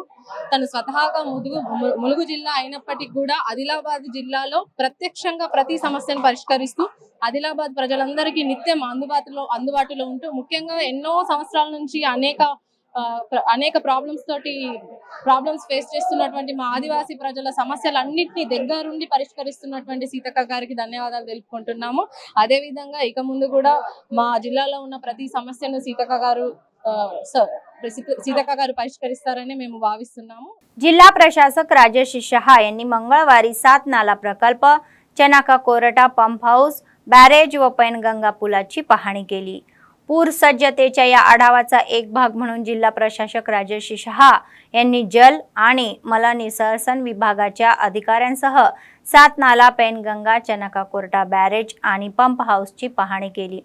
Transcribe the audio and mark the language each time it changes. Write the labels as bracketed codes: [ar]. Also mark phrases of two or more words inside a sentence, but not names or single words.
[te] తను స్వతహాగా ములుగు జిల్లా అయినప్పటికీ కూడా ఆదిలాబాద్ జిల్లాలో ప్రత్యక్షంగా ప్రతి సమస్యను పరిష్కరిస్తూ ఆదిలాబాద్ ప్రజలందరికీ నిత్యం అందుబాటులో ఉంటూ ముఖ్యంగా ఎన్నో సంవత్సరాల నుంచి అనేక అనేక [en] problems face [te] చేస్తున్నటువంటి మా ఆదివాసీ ప్రజల సమస్యలన్నింటినీ దగ్గరుండి పరిష్కరిస్తున్నటువంటి సీతక్క గారికి ధన్యవాదాలు తెలుపుకుంటున్నాము. అదే విధంగా ఇక ముందు కూడా మా జిల్లాలో ఉన్న ప్రతి సమస్యను సీతక్క గారు పరిష్కరిస్తారని మేము భావిస్తున్నాము. [mr] जिल्हा प्रशासक राजेश शहा यांनी मंगळवारी 7 नाला प्रकल्प, चनाका कोरटा पंप हाऊस, बॅरेज व पैनगंगा पुलाची पाहणी केली. पूर सज्जतेच्या या आढावाचा एक भाग म्हणून जिल्हा प्रशासक राजेश शहा यांनी जल आणि मलनिसर्जन विभागाच्या अधिकाऱ्यांसह 7 नाला, पैनगंगा, चनाका कोरटा बॅरेज आणि पंप हाऊसची पाहणी केली.